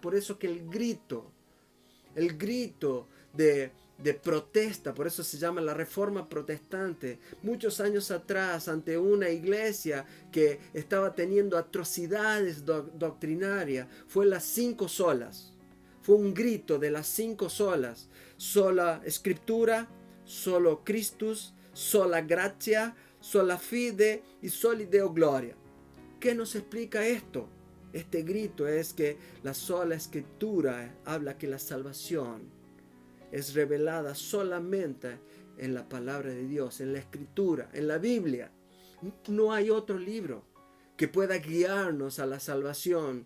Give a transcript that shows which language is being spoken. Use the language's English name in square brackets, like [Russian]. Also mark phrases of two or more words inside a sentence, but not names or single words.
[Spanish] Por eso que el grito de protesta, por eso se llama la Reforma Protestante, muchos años atrás, ante una iglesia que estaba teniendo atrocidades doctrinarias, fue las 5 solas. Fue un grito de las 5 solas: sola Escritura, [Latin] solo Christus, sola gratia, sola fide [Spanish] y [Latin] soli Deo gloria. [Spanish] ¿Qué nos explica esto? Este grito es que la sola Escritura habla que la salvación es revelada solamente en la palabra de Dios, en la Escritura, en la Biblia. No hay otro libro que pueda guiarnos a la salvación.